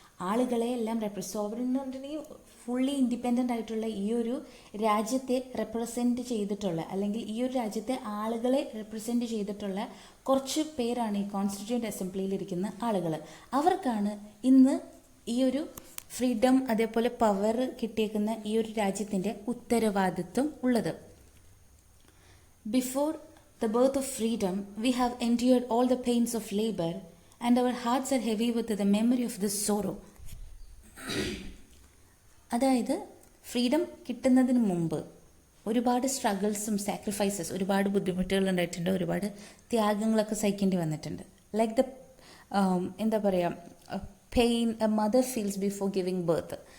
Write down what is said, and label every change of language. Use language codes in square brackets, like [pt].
[ml] ആളുകളെ എല്ലാം സോവറിൻ എന്ന് പറഞ്ഞിട്ടുണ്ടെങ്കിൽ ഫുള്ളി ഇൻഡിപെൻഡൻ്റ് ആയിട്ടുള്ള ഈ ഒരു രാജ്യത്തെ റെപ്രസെൻറ്റ് ചെയ്തിട്ടുള്ള, അല്ലെങ്കിൽ ഈ ഒരു രാജ്യത്തെ ആളുകളെ റെപ്രസെൻറ്റ് ചെയ്തിട്ടുള്ള കുറച്ച് പേരാണ് ഈ കോൺസ്റ്റിറ്റ്യൂവൻറ്റ് അസംബ്ലിയിലിരിക്കുന്ന ആളുകൾ. അവർക്കാണ് ഇന്ന് ഈ ഒരു ഫ്രീഡം അതേപോലെ പവർ കിട്ടിയേക്കുന്ന ഈ ഒരു രാജ്യത്തിൻ്റെ ഉത്തരവാദിത്വം ഉള്ളത്. [en] Before the birth of freedom, we have endured all the pains of labor, and our hearts are heavy with the memory of this sorrow. [ml] അതായത് ഫ്രീഡം കിട്ടുന്നതിന് മുമ്പ് ഒരുപാട് സ്ട്രഗിൾസും സാക്രിഫൈസസ്, ഒരുപാട് ബുദ്ധിമുട്ടുകൾ ഉണ്ടായിട്ടുണ്ട്, ഒരുപാട് ത്യാഗങ്ങളൊക്കെ സഹിക്കേണ്ടി വന്നിട്ടുണ്ട്. [en] like the [ml] എന്താ പറയുക, [en] Pain a mother feels before giving birth.